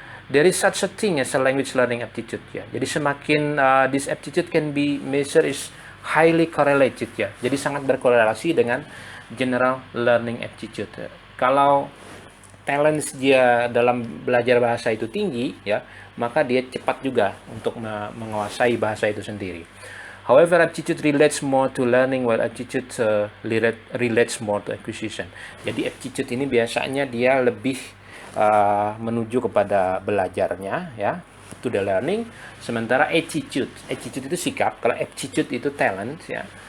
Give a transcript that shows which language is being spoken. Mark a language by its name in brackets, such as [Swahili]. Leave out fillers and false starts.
[English] There is such a thing as a language learning aptitude ya. [Indonesian] Jadi semakin [English] this aptitude can be measured is highly correlated ya. [Indonesian] Jadi sangat berkorelasi dengan [English] general learning aptitude. [Indonesian] Kalau talent dia dalam belajar bahasa itu tinggi ya, maka dia cepat juga untuk menguasai bahasa itu sendiri. [English] However, aptitude relates more to learning, while aptitude relates more to acquisition. [Indonesian] Jadi aptitude ini biasanya dia lebih menuju kepada belajarnya ya, [English] to the learning. [Indonesian] Sementara attitude itu sikap, kalau aptitude itu talent ya.